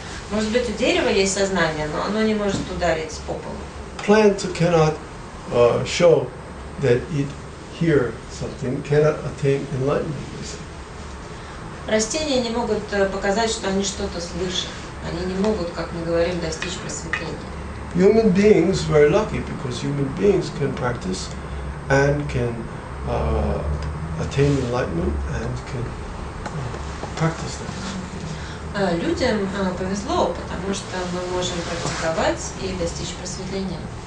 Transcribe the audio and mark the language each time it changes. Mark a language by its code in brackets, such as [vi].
[ru] Может быть, у дерева есть сознание, но оно не может ударить по полу. [en] Plant cannot show that it hear something, cannot attain enlightenment. [ru] Растения не могут показать, что они что-то слышат. Они не могут, как мы говорим, достичь просветления. [en] Human beings very lucky because human beings can practice and can attain enlightenment and can practice that. [ru] Людям повезло, потому что мы можем практиковать и достичь просветления.